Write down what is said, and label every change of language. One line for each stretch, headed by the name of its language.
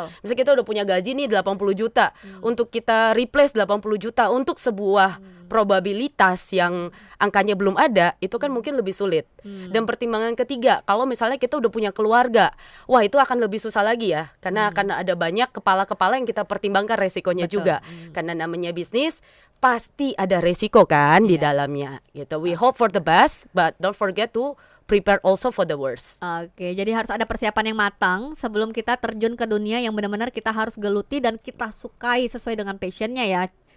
Indonesian: Misalnya kita udah punya gaji nih 80 juta, untuk kita replace 80 juta untuk sebuah probabilitas yang angkanya belum ada, itu kan mungkin lebih sulit. Dan pertimbangan ketiga, kalau misalnya kita udah punya keluarga, wah itu akan lebih susah lagi ya, karena akan ada banyak kepala-kepala yang kita pertimbangkan resikonya juga. Karena namanya bisnis pasti ada resiko kan di dalamnya gitu.
English: We hope for the best, but don't forget to prepare also for the worst.
Indonesian: Jadi harus ada persiapan yang matang sebelum kita terjun ke dunia yang benar-benar kita harus geluti dan kita sukai sesuai dengan passionnya ya.